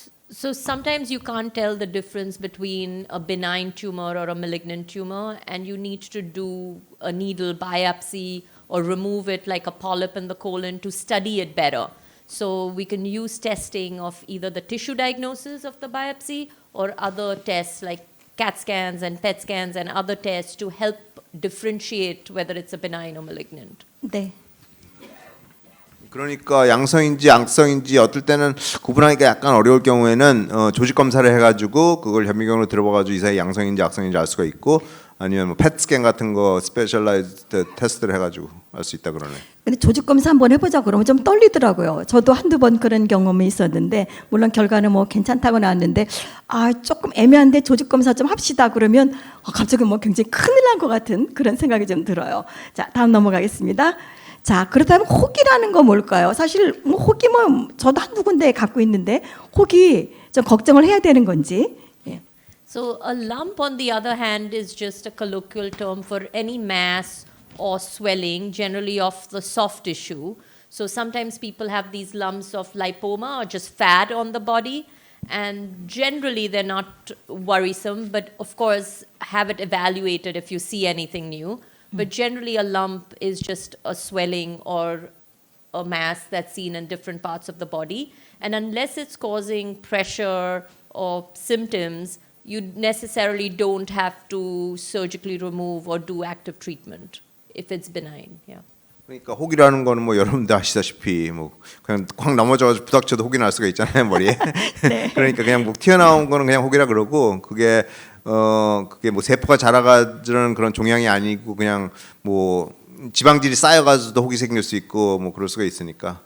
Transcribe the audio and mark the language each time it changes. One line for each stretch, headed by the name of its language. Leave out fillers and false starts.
English: So sometimes you can't tell the difference between a benign tumor or a malignant tumor, and you need to do a needle biopsy or remove it like a polyp in the colon to study it better. So we can use testing of either the tissue diagnosis of the biopsy or other tests like CAT scans and PET scans and other tests to help differentiate whether it's a benign or malignant.
Korean: 네. 그러니까 양성인지 악성인지 어떨 때는 구분하기가 약간 어려울 경우에는 조직 검사를 해가지고 그걸 현미경으로 들어봐가지고 이 사이 양성인지 악성인지 알 수가 있고 아니면 뭐 PET 스캔 같은 거 스페셜라이즈드 테스트를 해가지고 알 수 있다 그러네. 근데 조직 검사 한번 해보자 그러면 좀 떨리더라고요. 저도 한두 번 그런 경험이 있었는데 물론 결과는 뭐 괜찮다고 나왔는데 아 조금 애매한데 조직 검사 좀 합시다 그러면 갑자기 뭐 굉장히 큰일 난 것 같은 그런 생각이 좀 들어요. 자 다음 넘어가겠습니다. 자 그렇다면 혹이라는 거 뭘까요? 사실 뭐 혹이 뭐 저도 한두 군데 갖고 있는데 혹이 좀 걱정을 해야 되는 건지. 예.
English: So a lump, on the other hand, is just a colloquial term for any mass or swelling, generally of the soft tissue. So sometimes people have these lumps of lipoma or just fat on the body, and generally they're not worrisome, but of course have it evaluated if you see anything new. But generally a lump is just a swelling or a mass that's seen in different parts of the body, and unless it's causing pressure or symptoms, you necessarily don't have to surgically remove or do active treatment if it's benign. Yeah.
Korean: 그러니까 혹이라는 거는 뭐 여러분들 아시다시피 뭐 그냥 확 넘어져가지고 부닥쳐도 혹이 날 수가 있잖아요 머리에. 그러니까 그냥 뭐 튀어나온 거는 그냥 혹이라 그러고 그게 뭐 세포가 자라가지는 그런 종양이 아니고 그냥 뭐 지방질이 쌓여가지고도 혹이 생길 수 있고 뭐 그럴 수가 있으니까.